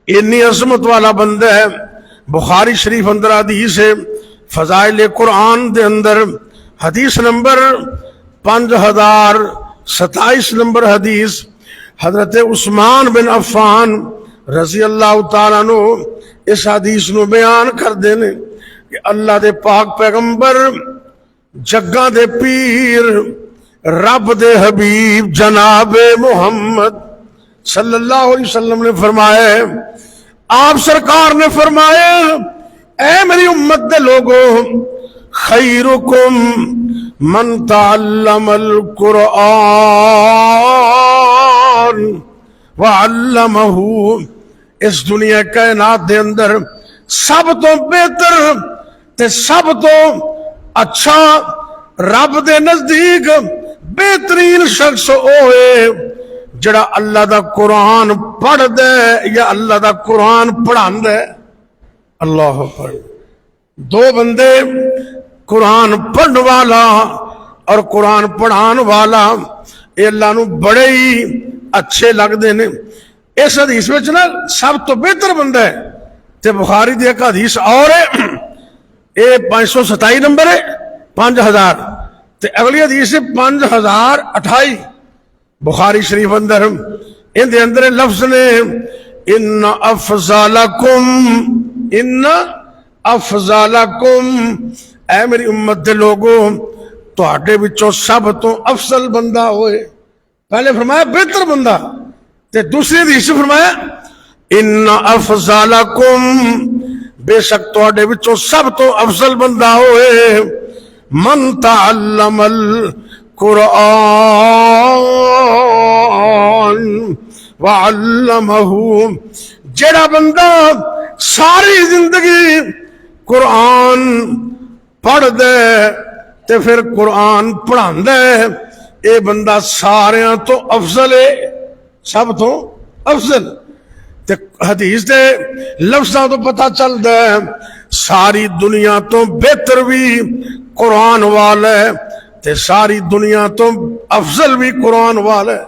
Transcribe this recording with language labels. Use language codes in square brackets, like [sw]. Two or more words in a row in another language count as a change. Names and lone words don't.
[pa] اِنّی عظمت والا بندہ ہے۔ بخاری شریف اندر حدیث ہے، فضائل قرآن دے اندر حدیث نمبر 5027 نمبر حدیث، حضرت عثمان بن عفان [ar] رضي الله تعالى عنه [pa] اس حدیث نوں بیان کردے نے کہ اللہ دے پاک پیغمبر جگاں دے پیر رب دے حبیب جنابِ محمد [ar] صلى الله عليه وسلم [pa] نے فرمایا، آپ سرکار نے فرمایا، اے میری امت دے لوگو, [ar] خيركم من تعلم القرآن وعلمه. [pa] اس دنیا کائنات دے اندر سب توں بہتر تے سب توں اچھا رب دے نزدیک بہترین شخص ہوئے جیہڑا اللہ دا قرآن پڑھدا یا اللہ دا قرآن پڑھاندا ہے. [ar] الله أكبر. [ur] دو بندے، قرآن پڑھنے والا اور قرآن پڑھانے والا، یہ اللہ نوں بڑے ہی اچھے لگتے ہیں. [pa] اس حدیث میں نا سب توں بہتر بندہ ہے تے بخاری دی اک حدیث اور ہے، یہ 527 نمبر ہے، 5000 تے اگلی حدیث ہے 5028 بخاری شریف اندر. ان کے اندر لفظ نے [ar] إن أفضلكم, [pa] اے میری امت دے لوگو، تہاڈے وچوں سب توں افضل بندہ ہوئے. پہلے فرمایا بہتر بندہ، تے دوسری حدیث فرمایا [ar] إن أفضلكم, [pa] بیشک تہاڈے وچوں سب توں افضل بندہ ہوئے [ar] من تعلم القرآن وعلمه, [pa] جیہڑا بندہ ساری زندگی قرآن پڑھ دے تے فیر قرآن پڑھاندا ہے، یہ بندہ ساریاں توں افضل ہے، سب توں افضل. تے حدیث دے لفظاں توں پتا چلدا ہے ساری دنیا توں بہتر بھی قرآن والا ہے تے ساری دنیا توں افضل بھی قرآن والا ہے.